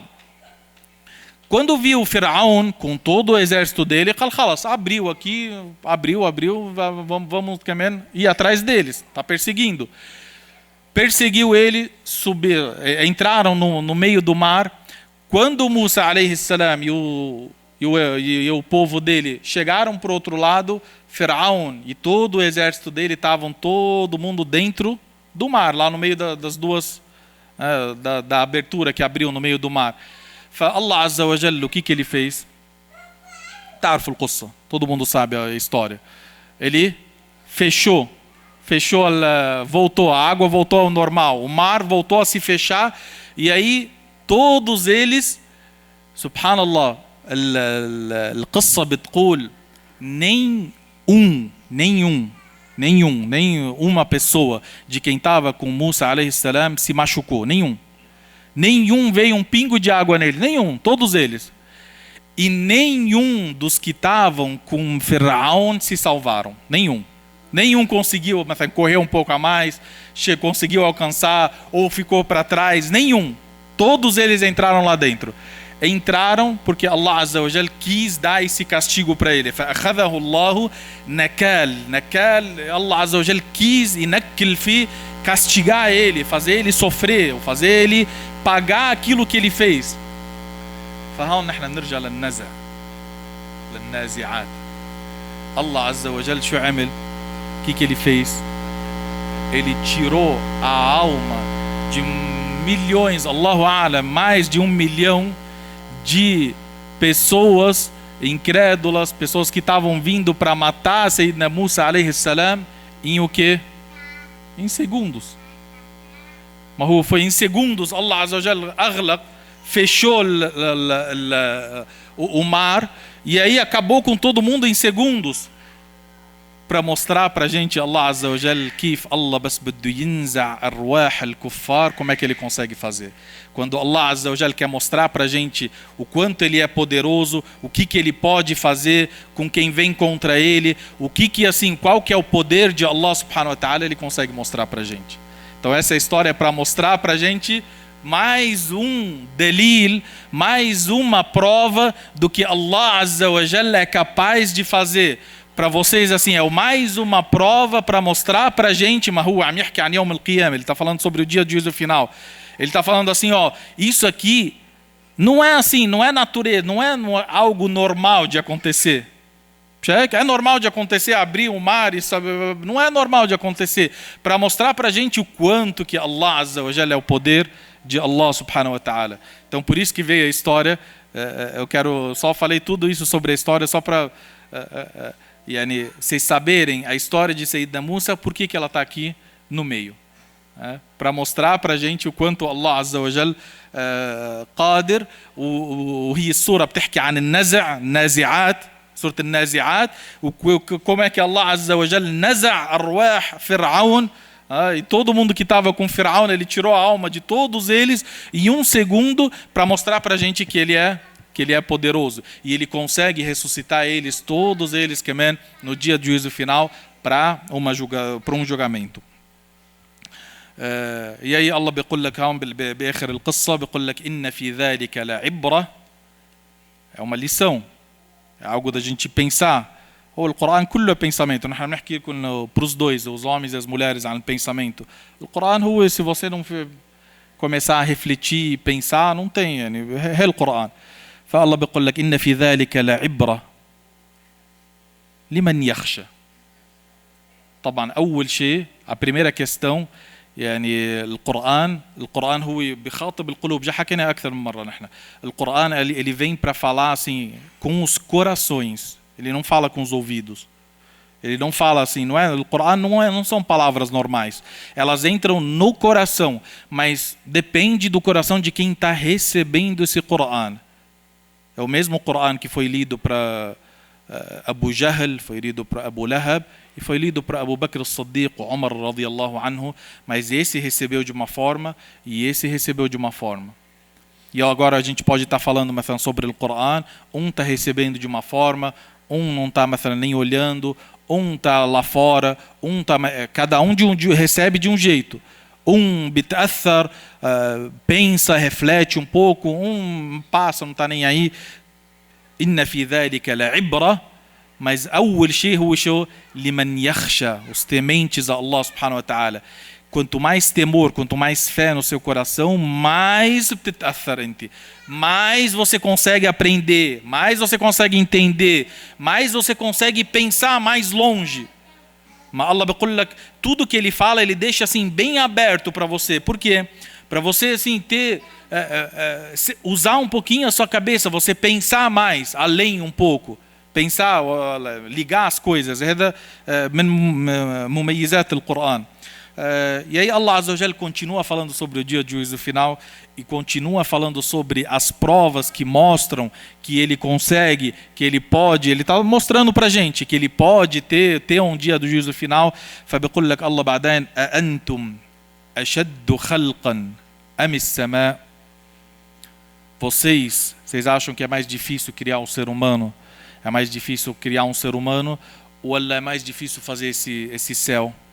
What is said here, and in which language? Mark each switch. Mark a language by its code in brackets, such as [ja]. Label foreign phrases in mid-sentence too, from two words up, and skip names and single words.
[pt] Quando viu o Firaun com todo o exército dele, abriu aqui, vamos ir atrás deles, está perseguindo. Perseguiu ele, entraram no meio do mar. Quando Musa [ar] عليه السلام [pt] e o povo dele chegaram para o outro lado, Firaun e todo o exército dele estavam todo mundo dentro do mar, lá no meio das duas, da abertura que abriu no meio do mar. [ar] الله عز وجل, [pt] o que ele fez? [ar] تعرف القصة, [pt] todo mundo sabe a história. Ele fechou, voltou, a água voltou ao normal, o mar voltou a se fechar, e aí todos eles, [ar] سبحان الله، القصة بتقول [pt] nem uma pessoa de quem estava com Musa [ar] عليه السلام [pt] se machucou, nenhum veio um pingo de água nele, todos eles. E nenhum dos que estavam com Firaun se salvaram, nenhum conseguiu correr um pouco a mais, conseguiu alcançar ou ficou para trás, todos eles entraram lá dentro. Entraram porque [ar] الله عز وجل [pt] quis dar esse castigo para ele. [ar] فأخذه الله نكال, الله عز وجل quis ينكل فيه, [pt] castigar ele, fazer ele sofrer, fazer ele pagar aquilo que ele fez. [ar] فهون نحن نرجع للنزع للنازعات. الله عز وجل شو عمل? [pt] que ele fez? Ele tirou a alma de milhões, [ar] الله أعلم, [pt] mais de 1 milhão de pessoas incrédulas, pessoas que estavam vindo para matar Sayyidina Musa [ar] عليه السلام, [pt] em o quê? Em segundos. Mas foi em segundos, [ar] الله عز وجل أغلق, [pt] fechou o mar, e aí acabou com todo mundo em segundos, para mostrar para a gente, [ar] الله عز وجل، كيف الله بس بدو ينزع أرواح الكفار, [pt] como é que ele consegue fazer. Quando [ar] الله عز وجل [pt] quer mostrar para a gente o quanto ele é poderoso, o que ele pode fazer com quem vem contra ele, qual que é o poder de [ar] الله سبحانه وتعالى, [pt] ele consegue mostrar para a gente. Então essa história é para mostrar para a gente mais um delil, mais uma prova do que [ar] الله عز وجل [pt] é capaz de fazer. Para vocês, é mais uma prova para mostrar para a gente, ele está falando sobre o dia do juízo final. Ele está falando isso aqui não é não é natureza, não é algo normal de acontecer. É normal de acontecer, abrir o mar, não é normal de acontecer. Para mostrar para a gente o quanto que [ar] الله عز وجل [pt] é o poder de [ar] الله سبحانه وتعالى. [pt] Então por isso que veio a história, só falei tudo isso sobre a história, só para... vocês saberem a história de Sayyidina Musa, por que ela está aqui no meio, para mostrar para a gente o quanto [ar] الله عز وجل قادر. وهي السورة بتحكي عن النازعات, سورة النازعات, [pt] como é que [ar] الله عز وجل نزع أرواح فرعون, [pt] e todo mundo que estava com Firaun, ele tirou a alma de todos eles em 1 segundo, para mostrar para a gente que ele é poderoso, e ele consegue ressuscitar todos eles, no dia do juízo final, para um julgamento. [ar] E aí Allah بيقول لك هون بآخر القصة بيقول لك إن في ذلك لعبرة. [pt] É uma lição, é algo da gente pensar. O Corão كله pensamento. Nós vamos aqui para os dois, os homens e as mulheres, عن pensamento. O Corão, se você não começar a refletir e pensar, não tem. É o Corão. [ar] فالله بيقول لك إن في ذلك لعبرة لمن يخشى. طبعا أول شيء [pt] a primeira questão [ar] يعني القرآن هو بيخاطب القلوب. [pt] Já [ar] حكينا أكثر من مرة نحن. القرآن [pt] ele vem para falar assim com os corações. Ele não fala com os ouvidos. Ele não fala assim, não é? O Corão não são palavras normais. Elas entram no coração, mas depende do coração de quem está recebendo esse Corão. É o mesmo Corão que foi lido para Abu Jahl, foi lido para Abu Lahab e foi lido para Abu Bakr as-Siddiq, Umar radiyallahu anhu, mas esse recebeu de uma forma e esse recebeu de uma forma. E agora a gente pode estar falando sobre o Corão, está recebendo de uma forma, não está nem olhando, está lá fora, cada um recebe de um jeito. بتأثر, pensa, reflete um pouco, passa, não está nem aí. [ar] إن في ذلك لعبرة. Mas أول شيء هو شو لمن يخشى, [pt] os tementes a [ar] الله سبحانه وتعالى. [pt] Quanto mais temor, quanto mais fé no seu coração, mais [ar] بتتأثر انت, [pt] mais você consegue aprender, mais você consegue entender, mais você consegue pensar mais longe. [ar] Mas Allah بيقول لك, [pt] tudo que ele fala, ele deixa assim bem aberto para você. Por quê? Para você assim ter usar um pouquinho a sua cabeça, você pensar mais, além um pouco, pensar, ligar as coisas. [ar] هذا من مميزات القرآن. [pt] E aí [ar] الله عز وجل [pt] continua falando sobre o dia de juízo final e continua falando sobre as provas que mostram que ele consegue, que ele pode, ele está mostrando para a gente que ele pode ter um dia do juízo final. [ar] فبيقول لك الله بعدين أأنتم أشد خلقا أم السماء. [pt] Vocês acham que é mais difícil criar um ser humano? É mais difícil criar um ser humano ou é mais difícil fazer esse céu?